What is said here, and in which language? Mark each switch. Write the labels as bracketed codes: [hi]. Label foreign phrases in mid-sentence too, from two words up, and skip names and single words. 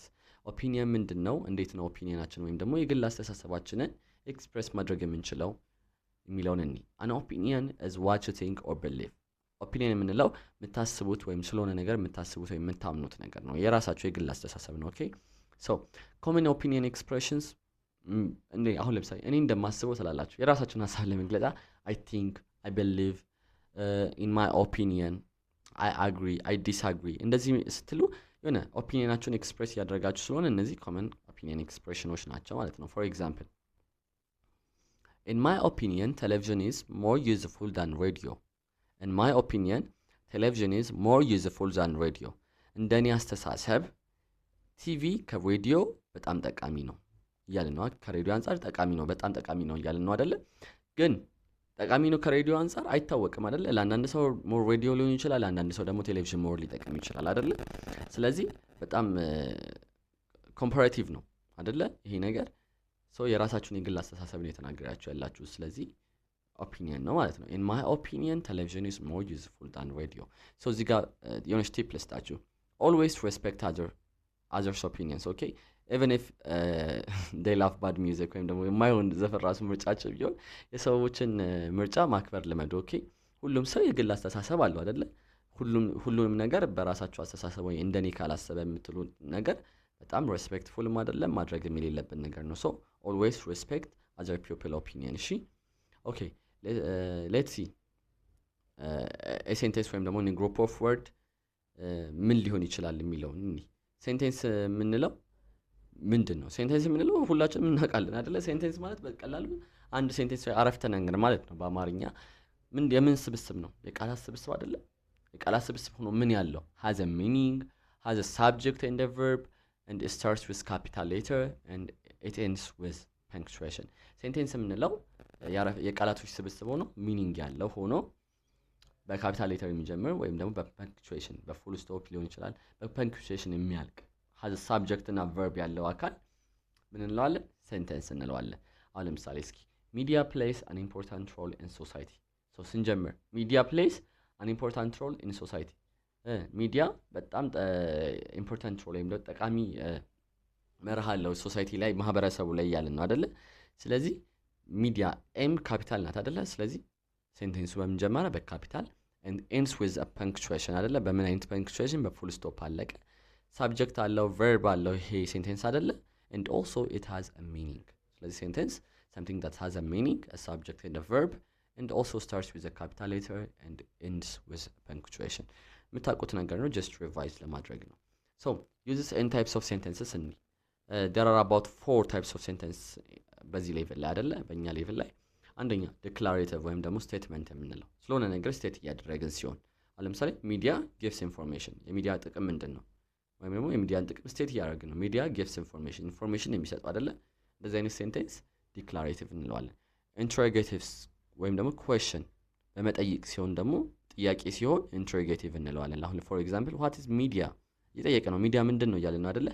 [am] opinion ምንድነው? እንዴት ነው ኦፒኒየናችን ወይም ደግሞ የግል አስተሳሰባችንን ኤክስፕሬስ ማድረግ የምንችለው የሚለውን እንይ። [en] an opinion is what you think or believe. [am] opinion የምንለው የምታስቡት ወይም ስለሆነ ነገር የምታስቡት ወይም የምታምኑት ነገር ነው። የራሳችሁ የግል አስተሳሰብ ነው። [en] okay, so common opinion expressions [am] እንዴ አሁን ለምሳሌ እኔ እንደማስበው ትላላችሁ የራሳችሁን ሐሳብ ለመግለጽ [en] I think, I believe, in my opinion, I agree, I disagree [am] እንደዚህ ስትሉ የሆነ ኦፒኒየናችሁን ኤክስፕሬስ ያደርጋችሁ ስለሆነ እነዚህ [en] common opinion expressions [am] ናቸው ማለት ነው። [en] for example, in my opinion television is more useful than radio. in my opinion television is more useful than radio. [am] እንደኔ አስተሳሰብ ቲቪ ከሬዲዮ በጣም ጠቃሚ ነው እያልን ነው። ከሬዲዮ አንፃር ጠቃሚ ነው በጣም ጠቃሚ ነው እያልን ነው አይደለ? ግን ጠቃሚ ነው ከሬዲዮ አንፃር አይታወቅም አይደለ? ለአንዳንድ ሰው ሞር ሬዲዮ ሊሆን ይችላል፣ ለአንዳንድ ሰው ደግሞ ቴሌቪዥን ሞር ሊጠቅም ይችላል አይደለ? ስለዚህ በጣም ኮምፓራቲቭ ነው አይደለ ይሄ ነገር? ሶ የራሳችሁን የግል አስተሳሰብ ነው የተናገራችሁ ያላችሁ። ስለዚህ ኦፒኒየን ነው ማለት ነው። [en] in my opinion television is more useful than radio. [am] so እዚህ ጋር የሆነ ስቴፕ ልስጣችሁ። [en] always respect others opinions, okay, even if they love bad music [am] ወይም ደግሞ የማይሆን ዘፈን ራሱ ምርጫቸው ቢሆን የሰዎችን ምርጫ ማክበር ልመዱ። okay, ሁሉም ሰው የግል አስተሳሰብ አለው አይደለ? ሁሉንም ነገር በራሳችሁ አስተሳሰብ ወይ እንደኔ ካላሰበ የምትሉ ነገር በጣም ሬስፔክትፉል አይደለም፣ ማድረግ የሌለብን ነገር ነው። [en] so always respect other people opinion። [am] እሺ [en] okay let's see sentence [am] ወይም ደግሞ [en] group of word [am] ምን ሊሆን ይችላል የሚለውን ሴንቴንስ የምንለው ምንድን ነው? ሴንቴንስ የምንለው ሁላችንም እናውቃለን አይደለ? ሴንቴንስ ማለት በቀላሉ አንድ ሴንቴንስ አረፍተ ነገር ማለት ነው። በአማርኛ የምን ስብስብ ነው? የቃላት ስብስብ አይደለ? የቃላት ስብስብ ሆኖ ምን ያለው [en] has a meaning, has a subject and a verb, and it starts with capital letter and it ends with punctuation. [am] ሴንቴንስ የምንለው የቃላቶች ስብስብ ሆኖ ሚኒንግ ያለው ሆኖ በካፒታል ሌተር የሚጀምር ወይም ደግሞ በፐንክቹዌሽን በፉል ስቶፕ ሊሆን ይችላል፣ በፐንክቹዌሽን የሚያልቅ [en] has a subject [am] እና verb ያለው አካል ምን እንለዋለን? ሴንቴንስ እንለዋለን። አሁን ለምሳሌ እስኪ ሚዲያ [en] plays an important role in society። [am] ሶ ስንጀምር ሚዲያ [en] plays an important role in society [am] ሚዲያ በጣም [en] important role [am] ወይም ጠቃሚ መርህ አለው ሶሳይቲ ላይ ማህበረሰቡ ላይ ያለ ነው አይደለ? ስለዚህ ሚዲያ ኤም ካፒታል ናት አይደለ? ስለዚህ ሴንቴንሱ በመጀመሪያ በካፒታል [en] and ends with a punctuation [am] አይደለ? በምን አይነት punctuation? በፉል ስቶፕ አለቀ። ሳብጀክት አለው፣ ቨርብ አለው። ይሄ ሴንቴንስ አይደለ? [en] and also it has a meaning። [am] ስለዚህ ሴንቴንስ [en] something that has a meaning, a subject and a verb, and also starts with a capital letter and ends with a punctuation። [am] የምታውቁት ነገር ነው፣ [en] just revise [am] ለማድረግ ነው። [en] so uses and types of sentences እንይ። there are about 4 types of sentence [am] በዚህ ሌቭል ላይ አይደለ? በእኛ ሌቭል ላይ አንደኛ ዲክላሬቲቭ ወይም ደግሞ ስቴትመንት የምንለው ስለሆነ ነገር ስቴት እያደረግን ሲሆን፣ አሁን ለምሳሌ [en] media gives information። [am] የሚዲያ ጥቅም ምንድን ነው? ወይም ደግሞ የሚዲያን ጥቅም ስቴት እያደረግን ነው። [en] media gives information፣ [am] ኢንፎርሜሽን የሚሰጡ አይደለ? እንደዚህ አይነት ሴንቴንስ ዲክላሬቲቭ እንለዋለን። ኢንትሮጌቲቭስ ወይም ደግሞ ኩዌሽን በመጠይቅ ሲሆን ደግሞ ጥያቄ ሲሆን ኢንትሮጌቲቭ እንለዋለን። አሁን [en] for example what is media [am] እየጠየቀ ነው። ሚዲያ ምንድን ነው እያለን ነው አይደለ?